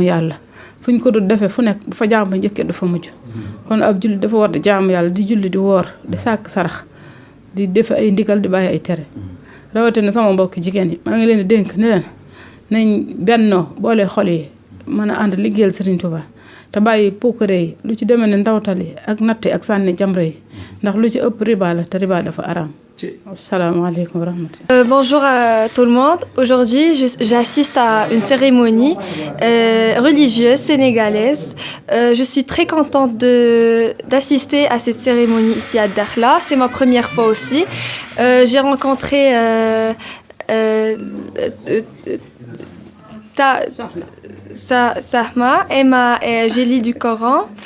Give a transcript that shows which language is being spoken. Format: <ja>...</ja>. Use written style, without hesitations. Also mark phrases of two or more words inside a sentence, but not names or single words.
<wo>yàlla fu ñu ko dul defee fu nekk bu fa jàmm njëkkee du fa mujj kon ab julli dafa war di jaamu yàlla di julli di woor di sàkk sarax di def ay ndigal di bàyyi ay tere rawatina sama mbokki jigéen yi maa ngi leen di dénk ne leen nañ bennoo boole xol yi mën a ànd liggéeyal Serigne Touba te bàyyi puukare yi lu ci demee ne ndawtal yi ak natt yi ak sànni jamra yi ndax lu ci ëpp riba la te riba dafa araam.</wo> <ar>السلام عليكم ورحمة الله.</ar> <fr>Bonjour à tout le monde. Aujourd'hui, j'assiste à une cérémonie religieuse sénégalaise. Je suis très contente d'assister à cette cérémonie ici à Dakhla. C'est ma première fois aussi. J'ai rencontré Sahma, j'ai lu du Coran.</fr>